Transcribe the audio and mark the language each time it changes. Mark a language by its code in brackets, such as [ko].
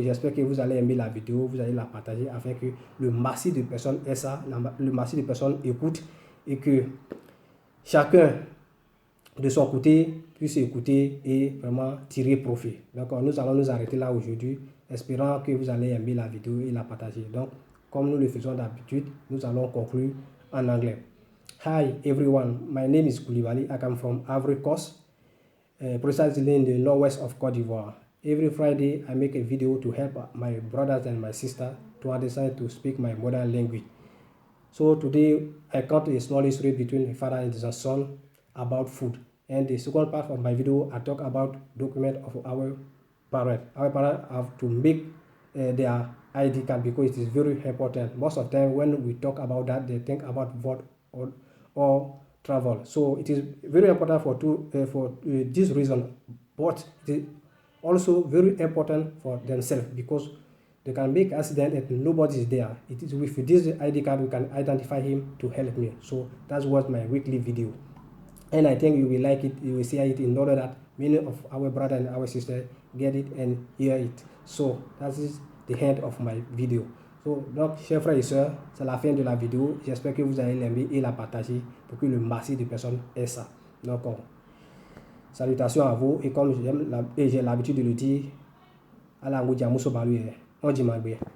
[fr] J'espère que vous allez aimer la vidéo, vous allez la partager afin que le massif de personnes ait ça, le massif de personnes écoute et que chacun de son côté puisse écouter et vraiment tirer profit. Donc nous allons nous arrêter là aujourd'hui, espérant que vous allez aimer la vidéo et la partager. Donc comme nous le faisons d'habitude, nous allons conclure en anglais. [en] Hi everyone, my name is Koulibaly. I come from Ivory Coast, precisely in the northwest of Cote d'Ivoire. Every Friday, I make a video to help my brothers and my sister to understand to speak my modern language. So today, I cut a small history between a father and his son about food. And the second part of my video, I talk about document of our parents. Our parents have to make their ID card because it is very important. Most of the time, when we talk about that, they think about vote or travel. So it is very important for this reason, but it is also very important for themselves because they can make accident and nobody is there. It is with this ID card we can identify him to help me. So that's what my weekly video. And I think you will like it, you will see it in order that many of our brothers and our sisters get it and hear it. So that is the end of my video. [fr] So, donc, chers frères et sœurs, c'est la fin de la vidéo. J'espère que vous allez l'aimer et la partager pour que le massif de personnes ait ça. Donc, salutations à vous. Et comme j'ai l'habitude de le dire, à la Ngoudia Mousso Balou, on dit Magbe.